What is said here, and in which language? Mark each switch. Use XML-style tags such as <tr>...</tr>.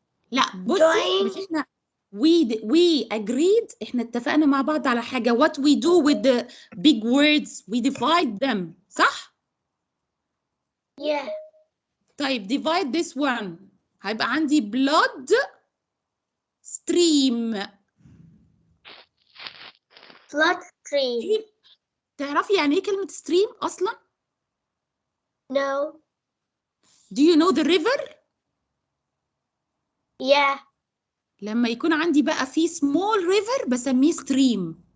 <ar>لا بصي مش احنا</ar> <en>we agreed،</en> <ar>احنا اتفقنا مع بعض على حاجة.</ar> <en>What we do with the big words we divide them.</en> <ar>صح؟</ar> <en>Yeah.</en> <ar>طيب</ar> <en>divide this one.</en> <ar>هيبقى عندي</ar> <en>blood stream. Bloodstream.</en> <ar>تعرفي يعني ايه كلمة stream أصلا؟</ar> <en>No. Do you know the river؟ Yeah.</en> <ar>لما يكون عندي بقى في</ar> <en>small river</en> <ar>بسميه stream.</ar>